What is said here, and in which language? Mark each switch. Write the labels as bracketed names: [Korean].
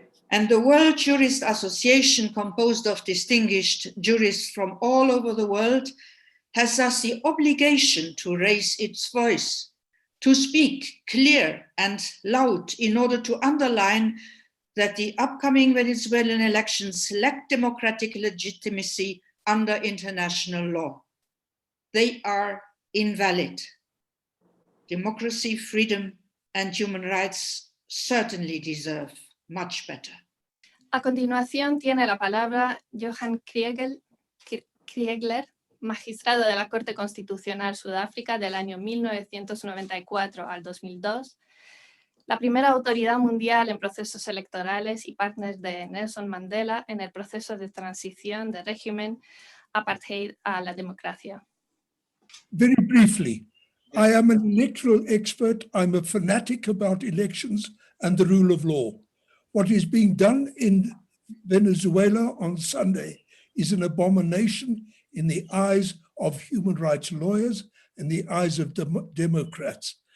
[English] And the World Jurist Association, composed of distinguished jurists from all over the world, has thus the obligation to raise its voice, to speak clear and loud in order to underline that the upcoming Venezuelan elections lack democratic legitimacy under international law. They are invalid. Democracy, freedom, and human rights certainly deserve much better. [Spanish] A continuación tiene la palabra Johan Kriegler, magistrado de la Corte Constitucional Sudáfrica del año 1994 al 2002, la primera autoridad mundial en procesos electorales y partner de Nelson Mandela en el proceso de transición de régimen apartheid a la democracia. [English] Very briefly, I am an electoral expert. I'm a fanatic about elections and the rule of law. What is being done in Venezuela on Sunday is an abomination in the eyes of human rights lawyers and the eyes of Democrats.